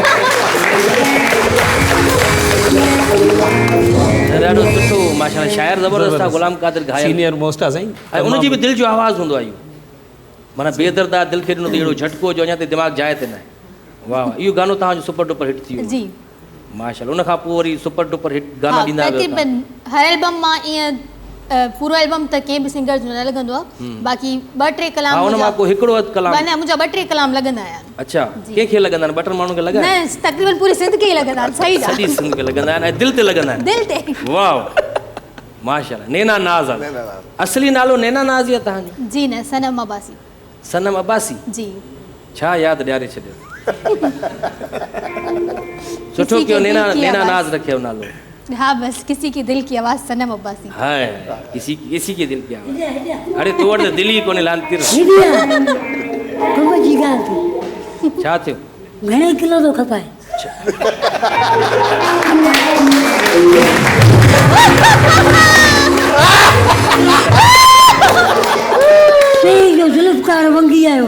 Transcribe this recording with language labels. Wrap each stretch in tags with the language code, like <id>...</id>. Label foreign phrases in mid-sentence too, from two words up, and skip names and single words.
<sd>ॾाढो सुठो माशाल्लाह शाइर ज़बरदस्त आहे गुलाम कादिर घायल</sd> <en>senior most</en> <sd>आहे साईं ऐं उनजी बि दिलि जो आवाज़ु हूंदो आहे इहो माना बेदर्दा दिलि खे ॾिनो त अहिड़ो झटको जो अञा ताईं दिमाग़ जाइ ते न आहे। वाह इहो गानो तव्हांजो</sd> <en>super duper hit</en> <sd>थी वियो जी माशाल्लाह उन खां पोइ वरी</sd> <en>super duper hit</en> <sd>गाना ॾींदा आहियो तव्हां। तक़रीबन हर एल्बम मां ईअं पूरो एल्बम त कंहिं बि सिंगर जो न लॻंदो आहे बाक़ी 2-3 कलाम हा उन मां को हिकिड़ो अधु कलाम न मुंहिंजा 2-3 कलाम लॻंदा आहिनि। अच्छा कंहिंखे लॻंदा आहिनि 2-3 माण्हुनि खे लॻा न तक़रीबन पूरी सिंध खे ई लॻंदा आहिनि सही सॼी सिंध खे लॻंदा आहिनि ऐं दिलि ते लॻंदा आहिनि दिलि ते वाह माशाल्लाह नैना नाज़ आहे असली नालो नैना नाज़ आहे तव्हांजो? जी न सनम अब्बासी सनम अब्बासी जी छा यादि ॾियारे छॾियो सुठो कयो नैना नैना नाज़ रखियो नालो</sd> <ur>ہاں بس کسی کی دل کی آواز सनम अब्बासी</ur> <sd>हाय</sd> <ur>کسی کے دل کی آواز</ur> <sd>अरे तो वटि दिलि ई कोन्हे लांती छा थियो घणे किलो थो खपाए जो ज़ुल्फ़कार मंगी आयो</sd>